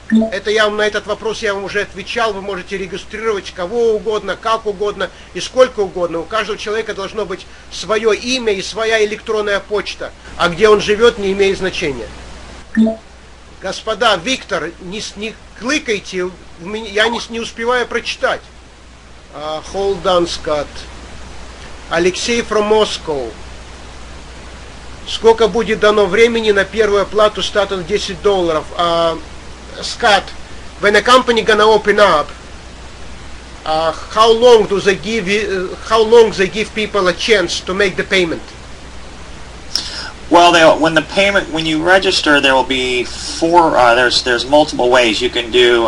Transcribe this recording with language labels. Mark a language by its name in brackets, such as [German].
[Russian] Это я вам на этот вопрос я вам уже отвечал. Вы можете регистрировать кого угодно, как угодно и сколько угодно. У каждого человека должно быть свое имя и своя электронная почта. А где он живет, не имеет значения. Господа, Виктор, не кликайте, я не успеваю прочитать. [English] Hold on, Scott. [Russian] Алексей [English] from Moscow. [Russian] Сколько будет дано времени на первую оплату стартом $10? [English] Scott, when a company gonna open up, how long they give people a chance to make the payment? Well, when you register, there will be there's multiple ways you can do.